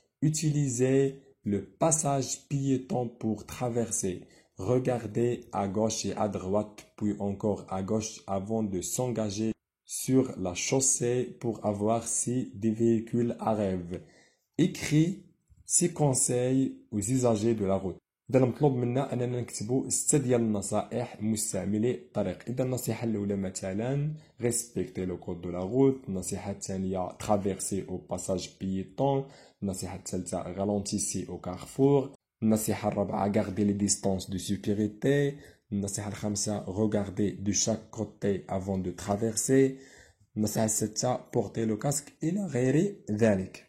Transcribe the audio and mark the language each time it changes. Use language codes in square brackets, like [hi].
[fr] Utilisez le passage piéton pour traverser. Regardez à gauche et à droite, puis encore à gauche avant de s'engager sur la chaussée pour avoir si des véhicules arrivent. Écrit ces conseils aux usagers de la route. [ar] إذا مطلوب منا أننا نكتبوا 6 ديال النصائح مستعملي الطريق. إذا النصيحة الأولى مثلا [fr] respecter le code de la route. [ar] النصيحة الثانية [fr] traverser au passage piéton. [ar] النصيحة الثالثة [fr] ralentissez au carrefour. [ar] النصيحة الرابعة [fr] garder les distances de sécurité. [ar] النصيحة الخامسة [fr] regarder de chaque côté avant de traverser. [ar] النصيحة السادسة [fr] porter le casque [ar] إلى غير ذلك.